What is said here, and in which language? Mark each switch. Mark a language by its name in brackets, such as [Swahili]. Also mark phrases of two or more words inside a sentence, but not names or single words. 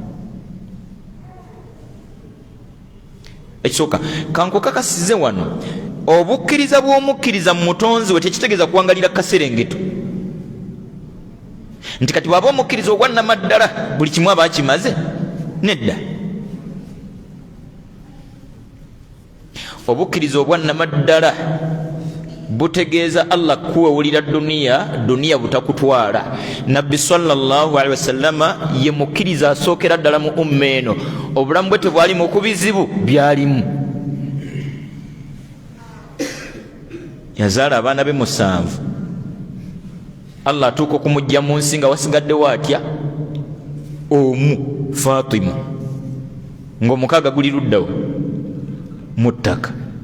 [Ganda] Ekisooka kankukakasize wano, obukkiriza bw'omukkiriza mu mutonzi we tekitegeeza kuwangalira kaserengeto, nti kati bw'aba omukkiriza ogwannamaddala buli kimu aba akimaze. Nedda, obukkiriza obwannamaddala butegeeza Allah kuwewulira duniya butakutwala. Nabbi [Arabic] صلى الله عليه وسلم [Ganda] ye mukkiriza asookera ddala mu umma eno, obulamu bwe tebwalimu ku bizibu byalimu. Yazaala abaana be 7. Allah atuuka okumujja mu nsi nga wasigaddewo atya omu, Fatima, ng'omukaaga guli luddawo mu ttaka.